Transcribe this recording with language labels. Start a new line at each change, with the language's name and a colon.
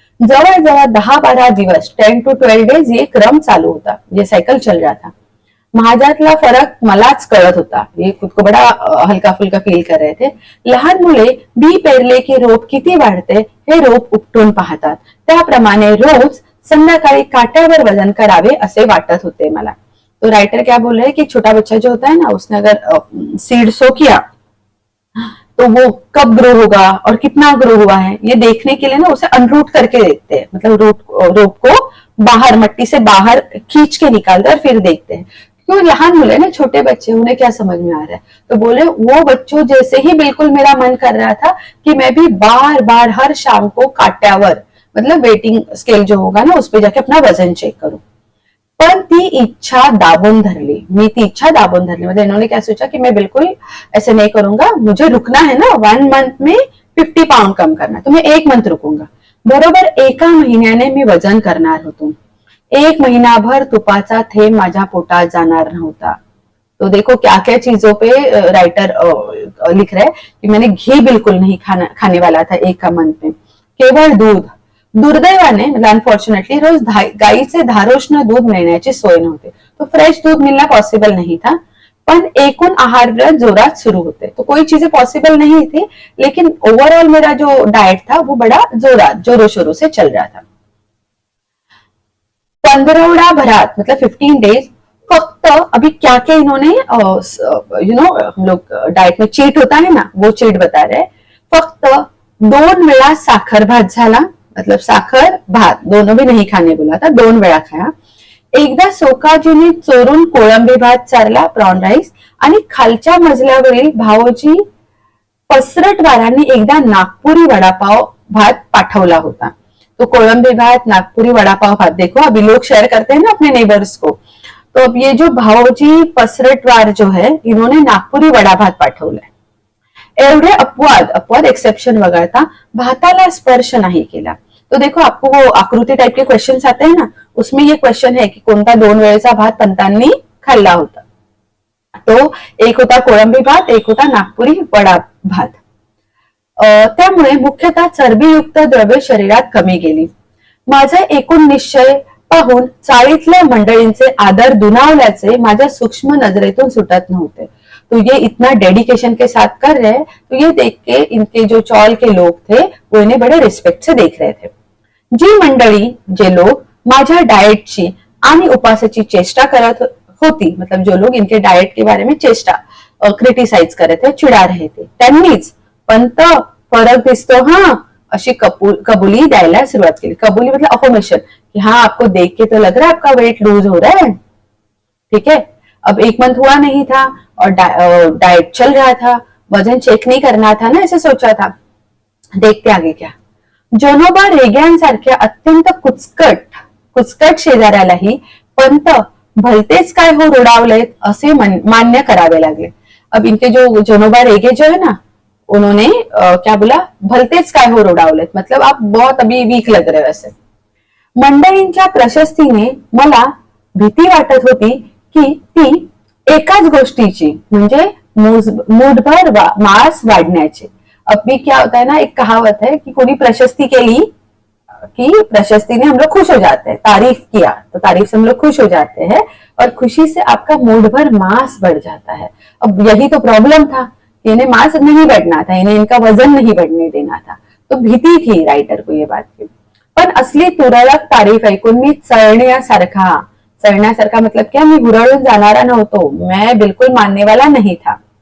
Marathi: जवळजवळ 10-12 दिवस,
Hindi: 10 to 12 days ये क्रम चालू होता, ये सायकल चल रहा था।
Marathi: माझ्यातला फरक मलाच कळत होता,
Hindi: ये खुद को बड़ा हलका फुलका फील कर रहे थे।
Marathi: लहान मुले बी पेरले की रोप किती वाढते हे रोप उपटून पाहतात, त्याप्रमाणे रोज संध्याकाळी काट्यावर वजन करावे असे वाटत होते मला।
Hindi: तो राइटर क्या बोल रहे हैं कि छोटा बच्चा जो होता है ना, उसने अगर सीड सो किया तो वो कब ग्रो होगा और कितना ग्रो हुआ है ये देखने के लिए ना उसे अनरूट करके देखते हैं, मतलब रोप को बाहर मट्टी से बाहर खींच के निकालते और फिर देखते हैं। क्यों,
Marathi: लहान मुले ना,
Hindi: छोटे बच्चे, उन्हें क्या समझ में आ रहा है। तो बोले वो बच्चों जैसे ही बिल्कुल मेरा मन कर रहा था कि मैं भी बार बार हर शाम को काट्यावर, मतलब वेटिंग स्केल जो होगा ना, उस पर जाके अपना वजन चेक करूं।
Marathi: पण ती इच्छा दाबून धरली, मी ती इच्छा दाबून धरली।
Hindi: मतलब इन्होंने क्या सोचा कि मैं बिल्कुल ऐसे नहीं करूंगा, मुझे रुकना है ना, 1 मंथ में 50 पाउंड कम करना, तो मैं 1 मंथ रुकूंगा।
Marathi: बरोबर 1 महिन्याने मी वजन करणार होतो। 1 महीनाभर तुपाचा थेंब माझ्या पोटात जाणार नव्हता।
Hindi: तो देखो क्या क्या चीजों पे राइटर लिख रहे हैं कि मैंने घी बिल्कुल नहीं खाने वाला था 1 मंथ में,
Marathi: केवळ दूध। दुर्दैवाने, मतलब अनफॉर्च्युनेटली, रोज गाईचे धारोष्ण दूध मिळण्याची सोय नव्हती,
Hindi: तो फ्रेश दूध मिलना पॉसिबल नहीं था।
Marathi: पण एकूण आहार जोरात शुरू होते,
Hindi: तो कोई चीजें पॉसिबल नहीं थी, लेकिन ओवरऑल मेरा जो डाइट था वो बड़ा जोरात जोरों शोरों से चल रहा था। 15 भरात, मतलब 15 डेज, फक्त अभी क्या क्या इन्होंने हम लोग डाइट में चीट होता है ना, वो चीट बता रहे।
Marathi: फक्त 2 वेळा साखर भात झाला,
Hindi: मतलब साखर भात दोनों भी नहीं खाने बोला था, 2 वेळा खाया।
Marathi: एकदा सोकाजीने चोरून कोळंबी भात चारला, प्रॉन राईस, आणि खालच्या मजल्यावरील भावोजी पसरटवारांनी एकदा नागपुरी वडापाव भात पाठवला होता।
Hindi: तो कोळंबी भात, नागपुरी वडापाव भात, देखो अभी लोग शेयर करते हैं ना अपने नेबर्स को। तो अब ये जो भावोजी पसरटवार जो है, इन्होंने नागपुरी वडा भात पाठवलाय।
Marathi: एवढे अपवाद एक्सेप्शन वगळता भाताला स्पर्श नहीं केला।
Hindi: तो देखो आपको वो आकृति टाइप के क्वेश्चन आते हैं ना, उसमें ये क्वेश्चन है कि
Marathi: कोणता 2 वेळेचा भात पंतांनी खाल्ला होता। तो एक होता कोळंबी भात, एक होता नागपुरी वडा भात। त्यामुळे मुख्यतः चरबीयुक्त द्रव्ये शरीरात कमी गेली। माझा एकूण निश्चय पाहून चाळीतल्या मंडळींचे आदर दुनावल्याचे माझ्या सूक्ष्म नजरेतून सुटत नव्हते।
Hindi: तो ये इतना डेडिकेशन के साथ कर रहे हैं, तो ये देख के इनके जो चौल के लोग थे वो इन्हें बड़े रिस्पेक्ट से देख रहे थे।
Marathi: जी मंडळी, जे लोग माझ्या डाएटची आणि उपासाची चेष्टा करत होती,
Hindi: मतलब जो लोग इनके डाएट के बारे में चेष्टा क्रिटिसाइज करत थे, चिडा रहे थे,
Marathi: त्यांनीच पंत फरक दिसतो हाँ अशी कबूली द्यायला सुरुवात केली।
Hindi: कबूली मतलब अफर्मेशन, कि हाँ आपको देख के तो लग रहा है आपका वेट लूज हो रहा है, ठीक है। अब 1 मंथ हुआ नहीं था और डाइट चल रहा था, वजन चेक नहीं करना था ना, ऐसे सोचा था। देखते आगे क्या।
Marathi: जोनोबा रेग्यांसारख्या अत्यंत कुचकट शेजाऱ्यालाही पंत भलतेच काय हो रुडावलेत असे मान्य करावे लागले।
Hindi: अब इनके जो जोनोबा रेगे जो है ना, उन्होंने क्या बोला,
Marathi: भलतेच काय हो रुडावलेत,
Hindi: मतलब आप बहुत अभी वीक लग रहे हो ऐसे।
Marathi: मंडळींच्या प्रशस्तीने मला भीती वाटत होती की ती एकाच गोष्टीची, म्हणजे मूठभर मांस वाढण्याची।
Hindi: अभी क्या होता है ना, एक कहावत है कि कोई प्रशस्ति के लिए, कि प्रशस्ति ने हम लोग खुश हो जाते हैं, तारीफ किया तो तारीफ से हम लोग खुश हो जाते हैं, और खुशी से आपका मूठभर मांस बढ़ जाता है। अब यही तो प्रॉब्लम था, इन्हें मांस नहीं बढ़ना था, इन्हें इनका वजन नहीं बढ़ने देना था। तो भीती थी रायटर को ये बात की.
Marathi: पण असली तुरळक तारीफ ऐकून मी चढण्यासारखा मतलब क्या, मी हुरळून जाणारा नव्हतो.
Hindi: मैं बिल्कुल मानने वाला नहीं था.